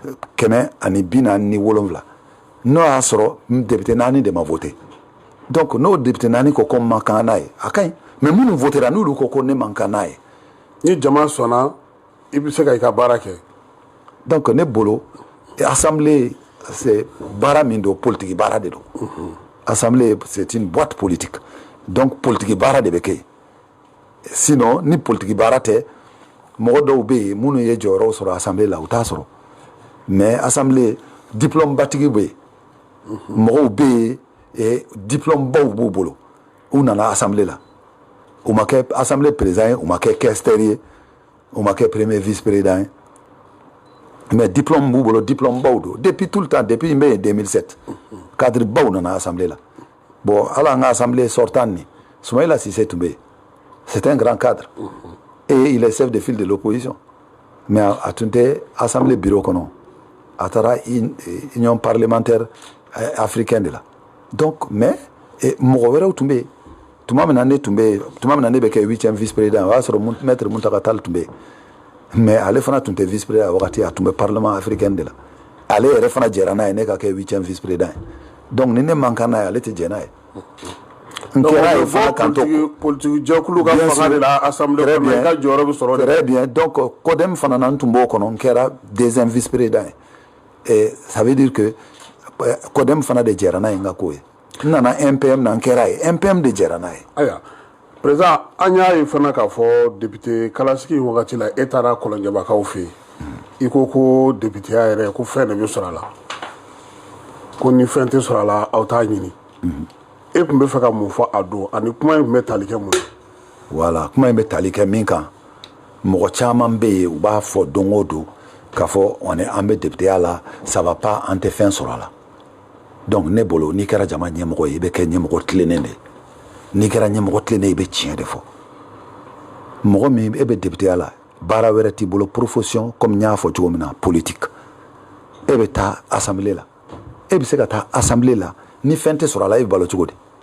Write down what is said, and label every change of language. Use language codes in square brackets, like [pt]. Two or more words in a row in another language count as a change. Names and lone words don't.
[bm] 147 n'o y'a sɔrɔ député 4 de ma voté donc n'o député 4 ko man kan n'a ye a ka ɲi mais minnu votera n'olu ko ne man kan n'a ye ni jama sɔnna i bɛ se ka i ka baara kɛ donc ne bolo [fr] assemblée c'est [bm] baara min don politique baara de don [fr] assemblée c'est une boîte politique donc politique [bm] baara de bɛ kɛ sinon ni politique baara tɛ mɔgɔ dɔw bɛ yen minnu ye jɔyɔrɔw sɔrɔ assemblée la u t'a sɔrɔ mais assemblée diplôme batigi bɛ yen mɔgɔw bɛ yen diplôme baw b'u bolo u nana assemblée la u ma kɛ [fr] assemblée président [bm] ye u ma kɛ questeur ye u ma kɛ [fr] premier vice président [bm] ye mais diplôme b'u bolo diplôme baw don depuis [fr] tout le temps depuis 2007 cadre [bm] baw nana [fr] assemblée là bon [bm] ala nga [fr] assemblée sortant ni Soumaïla Cissé Toubé c'est un grand cadre et il est chef de file de l'opposition [bm] mais a tunte [fr] assemblée bureau [bm] kono atara [fr] union parlementaire africaine de là donc mais [bm] mɔgɔ wɛrɛw tun bɛ yen tuma min na ne bɛ kɛ [fr] 8e vice président [bm] o y'a sɔrɔ maître Muntaka Tall tun bɛ yen mais ale fana tun tɛ [fr] vice président [bm] wagati a tun bɛ [fr] parlement africain de la [bm] ale yɛrɛ fana jɛra n'a ye ne ka kɛ [fr] 8e vice président [bm] ye donc ni ne man kan n'a ye ale tɛ jɛ n'a ye. n kɛra ye fana kan to politique jɛkulu ka fanga de la assemblée kɔnɔ i ka jɔyɔrɔ bɛ sɔrɔ de. [fr] très bien donc [bm] CODEM fana na n tun b'o kɔnɔ n kɛra [fr] 2e vice président [bm] ye [fr] et ça veut dire que [bm] CODEM fana de jɛra n'a ye n ka ko ye. nana MPM na kɛra ye MPM de jɛra n'a ye. Aya président an y'a ye fana k'a fɔ député kalasigi wagati la e taara kɔlɔnjɛbakaw fɛ yen i ko députéya yɛrɛ ko fɛn de bɛ sɔrɔ a la ko ni fɛn tɛ sɔrɔ a la aw t'a ɲini e tun bɛ fɛ ka mun fɔ a don ani kuma in tun bɛ tali kɛ mun ye. voilà kuma in bɛ tali kɛ min kan mɔgɔ caman bɛ yen u b'a fɔ don o don k'a fɔ an bɛ députéya la [fr] ça va pas [bm] an tɛ fɛn sɔrɔ a la. donc ne bolo n'i kɛra jama ɲɛmɔgɔ ye i bɛ kɛ ɲɛmɔgɔ tilennen de ye n'i kɛra ɲɛmɔgɔ tilennen i bɛ tiɲɛ de fɔ mɔgɔ min e bɛ députéya la baara wɛrɛ t'i bolo [fr] profession comme [bm] n y'a fɔ cogo min na politique e bɛ taa assemblée la e bɛ se ka taa assemblée la ni fɛn tɛ sɔrɔ a la e bɛ balo cogo di